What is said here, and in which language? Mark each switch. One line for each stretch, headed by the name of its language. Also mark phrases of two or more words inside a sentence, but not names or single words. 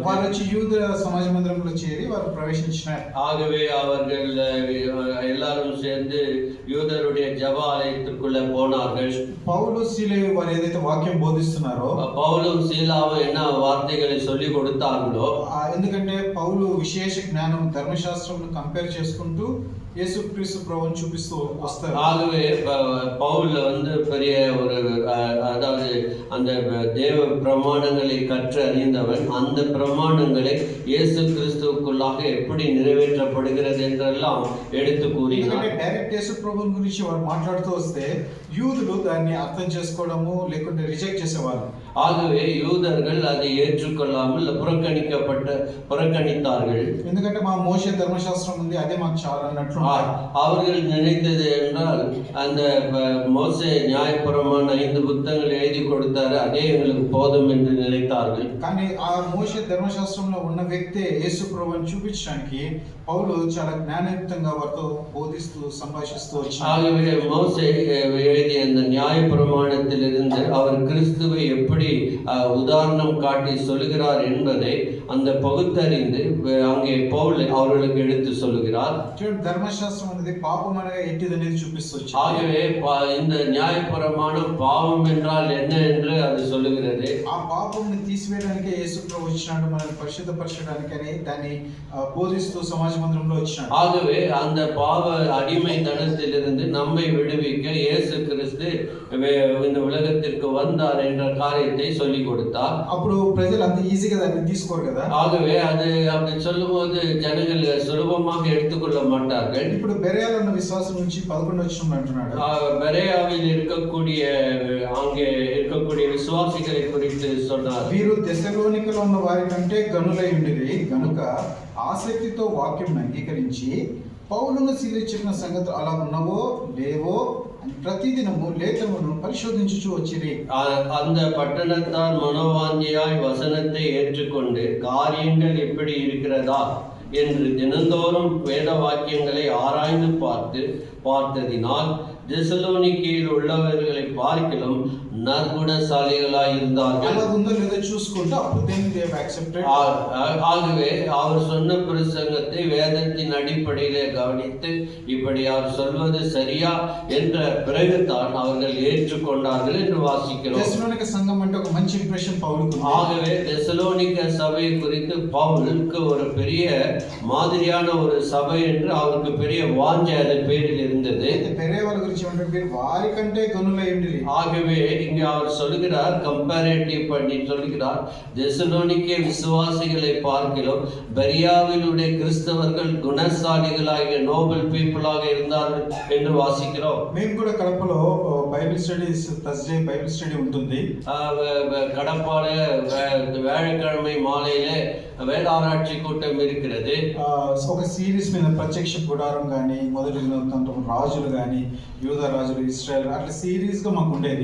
Telugu: వారు వచ్చి యూద సమాజ మందిరంలో చేరి వారు ప్రవేశించినారు.
Tamil: ஆகவே அவர்கள் எல்லாரும் சேர்ந்து யூதருடைய ஜெப ஆலயத்துக்குள்ள போனார்கள்.
Telugu: పౌలు సీలయు వారు ఏదైతే వాక్యం బోధిస్తున్నారో
Tamil: பவுலும் சீலாவும் என்ன வார்த்தைகளை சொல்லி கொடுத்தார்களோ,
Telugu: ఎందుకంటే పౌలు విశేష జ్ఞానం ధర్మశాస్త్రం కంపేర్ చేసుకుంటూ యేసుక్రీస్తు ప్రభువుని చూపిస్తూ వస్తారు.
Tamil: ஆகவே பவுல் பெரிய ஒரு அதாவது அந்த தேவ பிரமாணங்களை கற்று அறிந்தவன் அந்த பிரமாணங்களை இயேசு கிறிஸ்துவுக்குள்ளாக எப்படி நிறைவேற்றப்படுகிறது என்றெல்லாம் எடுத்து கூறினார்.
Telugu: డైరెక్ట్ యేసు ప్రభువుని గురించి వారు మాట్లాడుతూ వస్తే యూదులు దాన్ని అర్థం చేసుకోవడము లేకుంటే రిజెక్ట్ చేసేవారు.
Tamil: ஆகவே யூதர்கள் அதை ஏற்றுக்கொள்ளாமல் புறக்கணித்தார்கள்.
Telugu: ఎందుకంటే మా మోషే ధర్మశాస్త్రం ఉంది, అదే మాకు చాలా అన్నట్లు.
Tamil: அவர்கள் நினைத்தது என்றால் அந்த மோசே நியாயப்பிரமாண 5 புத்தகங்கள் எழுதி கொடுத்தாரு, அதே எங்களுக்கு போதும் என்று நினைத்தார்கள்.
Telugu: కానీ ఆ మోషే ధర్మశాస్త్రంలో ఉన్న వ్యక్తే యేసు ప్రభువుని చూపించడానికి పౌలు చాలా జ్ఞానయుక్తంగా వారితో బోధిస్తూ సంభాషిస్తూ వచ్చారు.
Tamil: ஆகவே மோசே எழுதிய அந்த நியாயப்பிரமாணத்திலிருந்து அவர் கிறிஸ்துவை எப்படி உதாரணம் காட்டி சொல்லுகிறார் என்பதை அந்த பகுத்தறிந்து அங்கே பவுல் அவர்களுக்கு எடுத்து சொல்லுகிறார்.
Telugu: ధర్మశాస్త్రం అనేది పాపం అనేది ఎట్టిది అనేది చూపిస్తూ వచ్చారు.
Tamil: ஆகவே இந்த நியாயப்பிரமாணம் பாவம் என்றால் என்ன என்று அது சொல்லுகிறது.
Telugu: ఆ పాపంని తీసివేయడానికే యేసు ప్రభు వచ్చినాడు, మనల్ని పరిశుద్ధపరచడానికి అని దాన్ని బోధిస్తూ సమాజ మందిరంలో వచ్చినాడు.
Tamil: ஆகவே அந்த பாவ அடிமைத்தனத்திலிருந்து நம்மை விடுவிக்க இயேசு கிறிஸ்து இந்த உலகத்திற்கு வந்தார் என்ற காரியத்தை சொல்லி கொடுத்தார்.
Telugu: అప్పుడు ప్రజలు అంత ఈజీగా దాన్ని తీసుకోరు కదా.
Tamil: ஆகவே அது அப்படி சொல்லும்போது ஜனங்கள் சுலபமாக எடுத்துக்கொள்ள மாட்டார்கள்.
Telugu: ఇప్పుడు బెరయాలో ఉన్న విశ్వాసం నుంచి 11 వచనం అంటున్నాడు.
Tamil: பெரேயாவில் இருக்கக்கூடிய அங்கே இருக்கக்கூடிய விசுவாசிகளை குறித்து சொன்னார்.
Telugu: వీరు తెస్సలోనికలో ఉన్న వారి కంటే గనులై ఉండిరి గనుక ఆసక్తితో వాక్యం అంగీకరించి పౌలును సీల చెప్పిన సంగతులు అలా ఉన్నవో లేవో ప్రతిదినము లేఖనమును పరిశోధించుచు వచ్చిరి.
Tamil: அந்த பட்டணத்தார் மனோவாஞ்சியாய் வசனத்தை ஏற்றுக்கொண்டு காரியங்கள் எப்படி இருக்கிறதா என்று தினந்தோறும் வேத வாக்கியங்களை ஆராய்ந்து பார்த்ததினால் தெசலோனிக்கேயில் உள்ளவர்களை பார்க்கிலும் நற்குணசாலிகளாய் இருந்தார்கள்.
Telugu: అలా ఉందో లేదో చూసుకుంటూ అప్పుడు
English: then they have accepted.
Tamil: ஆகவே அவர் சொன்ன பிரசங்கத்தை வேதத்தின் அடிப்படையிலே கவனித்து இப்படி அவர் சொல்வது சரியா என்ற பிறகுதான் அவர்கள் ஏற்றுக்கொண்டார்கள் என்று வாசிக்கிறோம்.
Telugu: తెస్సలోనిక సంఘం అంటే ఒక మంచి ఇంప్రెషన్ పౌలుకు.
Tamil: ஆகவே தெசலோனிக்க சபை குறித்து பவுலுக்கு ஒரு பெரிய மாதிரியான ஒரு சபை என்று அவருக்கு பெரிய வாஞ்சை அதன் பேரில் இருந்தது.
Telugu: వేరే వాళ్ళ గురించి ఏమంటే వారి కంటే గనులై ఉండిరి.
Tamil: ஆகவே இங்கே அவர் சொல்கிறார், கம்பேரேட்டிவ் பண்ணி சொல்கிறார், தெசலோனிக்கே விசுவாசிகளை பார்க்கிறோம் பெரியாவிலுடைய கிறிஸ்தவர்கள் குணசாலிகளாக
English: noble people
Tamil: இருந்தார்கள் என்று வாசிக்கிறோம்.
Telugu: మేము కూడా కడపలో
English: Bible studies Thursday Bible study
Telugu: ఉంటుంది.
Tamil: கடப்பால வியாழக்கிழமை மாலையில வேதாராய்ச்சி கூட்டம் இருக்கிறது.
Telugu: ఒక సిరీస్ మీద ప్రత్యక్ష గుడారం కానీ మొదటి రాజులు కానీ యూదా రాజులు ఇశ్రాయేల్ అట్లా సీరీస్ గా మాకు ఉండేది.